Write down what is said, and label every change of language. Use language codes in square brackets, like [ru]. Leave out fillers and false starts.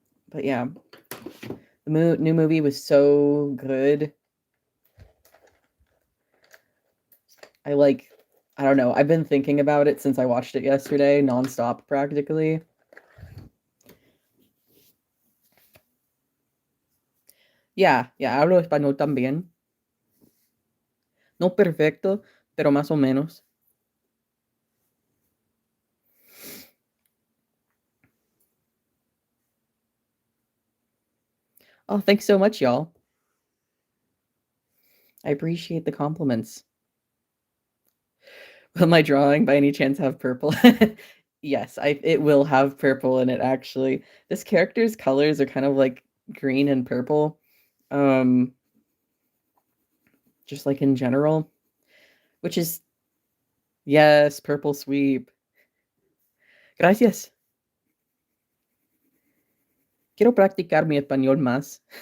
[en] But yeah, the new movie was so good. I don't know. I've been thinking about it since I watched it yesterday, nonstop practically. [es] Yeah, hablo español también. No perfecto, pero más o menos. [en] Oh, thanks so much, y'all. I appreciate the compliments. Will my drawing by any chance have purple? Yes, it will have purple in it actually. This character's colors are kind of like green and purple. Um just like in general, which is yes, purple sweep. [es] Gracias. Quiero practicar mi español más.